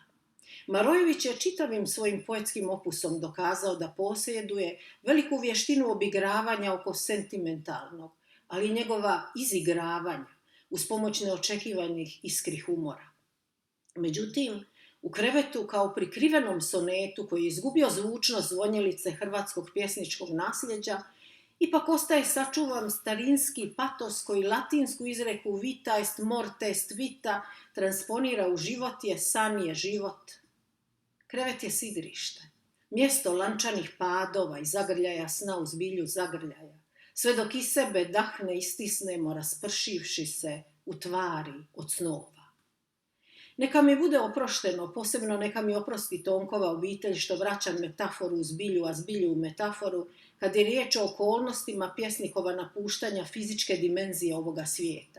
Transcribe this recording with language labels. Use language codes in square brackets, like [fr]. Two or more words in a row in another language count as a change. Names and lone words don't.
[hr] Marojević je čitavim svojim poetskim opusom dokazao da posjeduje veliku vještinu obigravanja oko sentimentalnog, ali i njegova izigravanja uz pomoć neočekivanih iskri humora. Međutim, u Krevetu kao prikrivenom sonetu koji je izgubio zvučnost zvonjelice hrvatskog pjesničkog nasljeđa, ipak ostaje sačuvan starinski patos koji latinsku izreku [la] vita est morte est vita [hr] transponira u život je san je život. Krevet je sidrište, mjesto lančanih padova i zagrljaja sna u zbilju zagrljaja, sve dok iz sebe dahne i stisnemo raspršivši se u tvari od snova. Neka mi bude oprošteno, posebno neka mi oprosti Tonkova obitelj što vraća metaforu u zbilju, a zbilju u metaforu, kad je riječ o okolnostima pjesnikova napuštanja fizičke dimenzije ovoga svijeta.